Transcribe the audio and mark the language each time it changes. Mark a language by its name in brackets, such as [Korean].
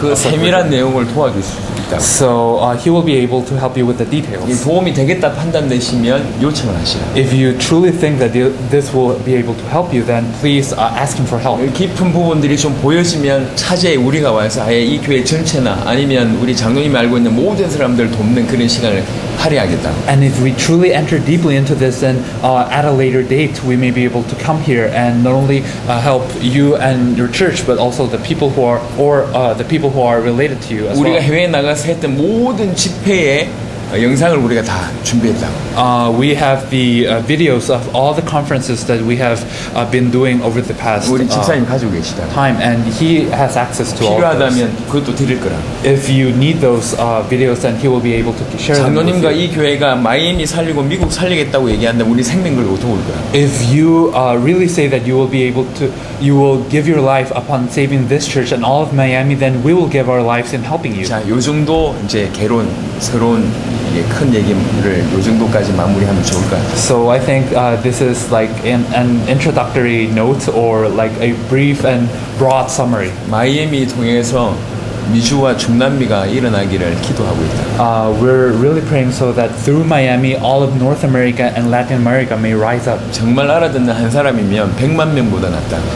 [Korean] 그 세밀한 내용을 도와줄 수 있다고. [English] So he will be able to help you with the [Korean] 이게 [English] details. [Korean] 도움이 되겠다 판단되시면 요청을 하시라. [English] If you truly think that this will be able to help you, then please ask him for help. [Korean] 깊은 부분들이 좀 보여지면 차제에 우리가 와서 아예 이 교회 전체나 아니면 우리 장로님이 알고 있는 모든 사람들 돕는 그런 시간을 할애하겠다. [English] And if we truly enter deeply into this, then at a later date we may be able to come here and not only help you and your church, but also the people who are the people who are related to you as [Korean] 우리가 [English] well. [Korean] 해외에 나가서 했던 모든 집회의 영상을 우리가 다 준비했다. [English] We have the videos of all the conferences that we have been doing over the past [Korean] 우리 집사님 가지고 계시다. [English] time, and he has access to all of those. [Korean] 필요하다면 그것도 드릴 거라. [English] If you need those videos, then he will be able to share them with [Korean] 장로님과 [English] you. [Korean] 이 교회가 마이애미 살리고 미국 살리겠다고 얘기한다면 우리 생명 걸고 도울 거야. [English] If you really say that you will give your life upon saving this church and all of Miami, then we will give our lives in helping you. [Korean] 자, 요 정도 이제 개론, 서론 이게 큰 얘기를 요 정도까지 마무리하면 좋을 것 같아요. [English] So I think this is like an introductory note or like a brief and broad summary. [Korean] 마이애미 통해서 미주와 중남미가 일어나기를 기도하고 있다. [English] We're really praying so that through Miami, all of North America and Latin America may rise up. [Korean] 정말 알아듣는 한 사람이면 100만 명보다 낫다.